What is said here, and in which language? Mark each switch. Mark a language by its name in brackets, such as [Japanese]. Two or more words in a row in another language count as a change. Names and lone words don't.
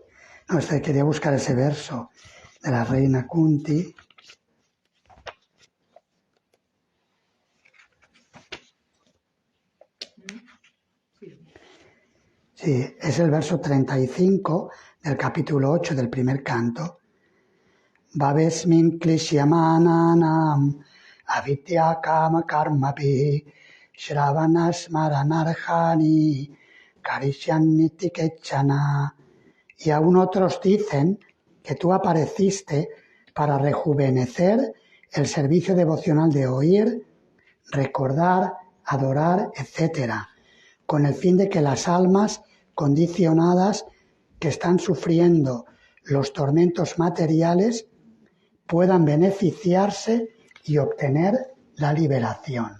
[Spanish] No, quería buscar ese verso de la reina Kunti. Sí, es el verso 35 del capítulo 8 del primer canto. [Sanskrit] भवेस्मिन् क्लिश्यमानानाम् अविद्या काम कर्मपि श्रवणस् मरणर्जनि करिष्यन्निति केचन. [Spanish] Y aún otros dicen que tú apareciste para rejuvenecer el servicio devocional de oír, recordar, adorar, etc., con el fin de que las almas condicionadas que están sufriendo los tormentos materiales puedan beneficiarse y obtener la liberación.